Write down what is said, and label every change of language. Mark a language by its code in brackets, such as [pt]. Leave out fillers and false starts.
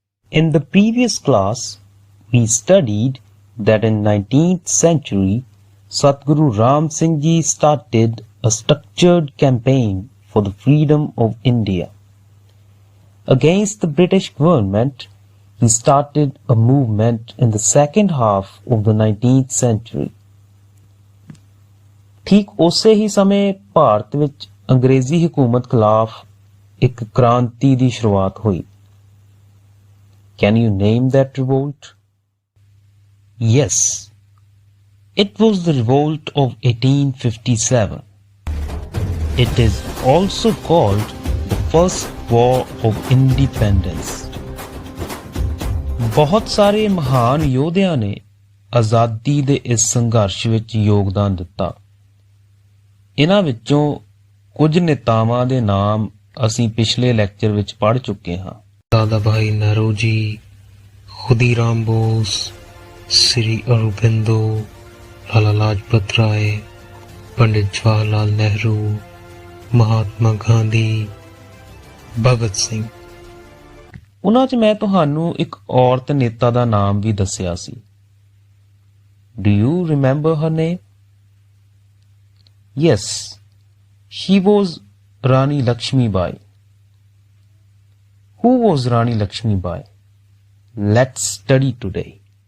[en] In the previous class, we studied that in 19th century, Satguru Ram Singh Ji started a structured campaign for the freedom of India. Against the British government, he started a movement in the second half of the 19th century. [pa] ठीक ਉਸੇ ਹੀ ਸਮੇਂ ਭਾਰਤ ਵਿੱਚ ਅੰਗਰੇਜ਼ੀ ਹਕੂਮਤ ਖਿਲਾਫ ਇੱਕ ਕ੍ਰਾਂਤੀ ਦੀ ਸ਼ੁਰੂਆਤ ਹੋਈ. [en] Can you name that revolt? Yes, it was the revolt of 1857. It is also called the First War of Independence. [pa] ਬਹੁਤ ਸਾਰੇ ਮਹਾਨ ਯੋਧਿਆਂ ਨੇ ਆਜ਼ਾਦੀ ਦੇ ਇਸ ਸੰਘਰਸ਼ ਵਿੱਚ ਯੋਗਦਾਨ ਦਿੱਤਾ. ਇਹਨਾਂ ਵਿੱਚੋਂ ਕੁਝ ਨੇਤਾਵਾਂ ਦੇ ਨਾਮ ਅਸੀਂ ਪਿਛਲੇ ਲੈਕਚਰ ਵਿੱਚ ਪੜ੍ਹ ਚੁੱਕੇ ਹਾਂ. ਦਾਦਾ ਭਾਈ ਨਰੋਜੀ, ਖੁਦੀਰਾਮ ਬੋਸ, ਸ੍ਰੀ ਅਰਬਿੰਦੋ, ਲਾਲਾ ਲਾਜਪਤ ਰਾਏ, ਪੰਡਿਤ ਜਵਾਹਰ ਲਾਲ ਨਹਿਰੂ, ਮਹਾਤਮਾ ਗਾਂਧੀ, ਭਗਤ ਸਿੰਘ. ਉਹਨਾਂ 'ਚ ਮੈਂ ਤੁਹਾਨੂੰ ਇੱਕ ਔਰਤ ਨੇਤਾ ਦਾ ਨਾਮ ਵੀ ਦੱਸਿਆ ਸੀ. [en] Do you remember her name? Yes, she was Rani Lakshmi Bai. Who was Rani Lakshmi Bai? Let's study today.